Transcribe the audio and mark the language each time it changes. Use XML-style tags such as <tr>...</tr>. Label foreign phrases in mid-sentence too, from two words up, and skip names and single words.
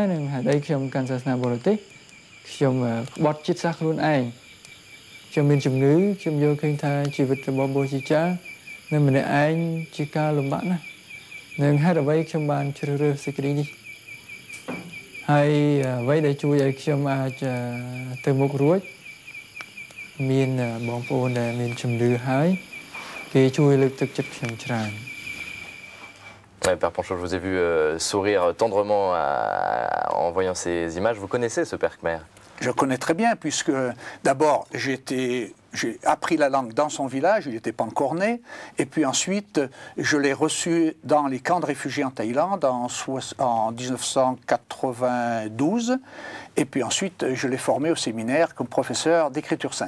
<km>នឹងហេតុអីខ្ញុំកាន់សាសនាបរទេសខ្ញុំក្បត់ចិត្តសាសខ្លួនឯងខ្ញុំមានជំនឿខ្ញុំយល់ឃើញថាជីវិតរបស់ព្រះជាចាស់នៅម្នាក់ឯងជាការលំបាកណាស់ នឹងហេតុអ្វីខ្ញុំបានជ្រើសរើសសេចក្តីនេះហើយអ្វីដែលជួយឲ្យខ្ញុំអាចទៅមុខរួចមានបងប្អូនដែលមានជំនឿហើយគេជួយលើកទឹកចិត្តខ្ញុំច្រើន</km> <fr>Père Panchaud, je vous ai vu sourire tendrement en voyant ces images. Vous connaissez ce Père Khmer? Je connais très bien, puisque d'abord j'ai appris la langue dans son village, il n'était pas encore né, et puis ensuite je l'ai reçu dans les camps de réfugiés en Thaïlande en 1992, et puis ensuite je l'ai formé au séminaire comme professeur d'écriture sainte.</fr>